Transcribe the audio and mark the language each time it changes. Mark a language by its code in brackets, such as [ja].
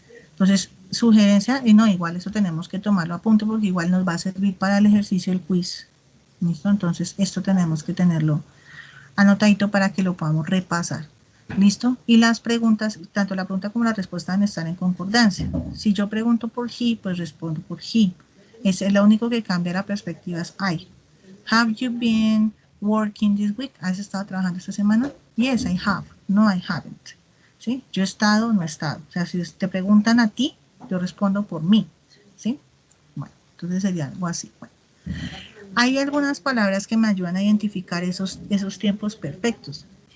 [es] Entonces, sugerencia, y no, igual eso tenemos que tomarlo a punto porque igual nos va a servir para el ejercicio del quiz. ¿Listo? Entonces, esto tenemos que tenerlo anotadito para que lo podamos repasar. ¿Listo? Y las preguntas, tanto la pregunta como la respuesta deben estar en concordancia. Si yo pregunto por he, pues respondo por he. Es lo único que cambia la perspectiva es I. [en] Have you been working this week? [es] ¿Has estado trabajando esta semana? [en] Yes, I have. No, I haven't. [es] ¿Sí? Yo he estado, no he estado. O sea, si te preguntan a ti, yo respondo por mí. ¿Sí? Bueno, entonces sería algo así. Bueno. Hay algunas palabras que me ayudan a identificar esos tiempos perfectos.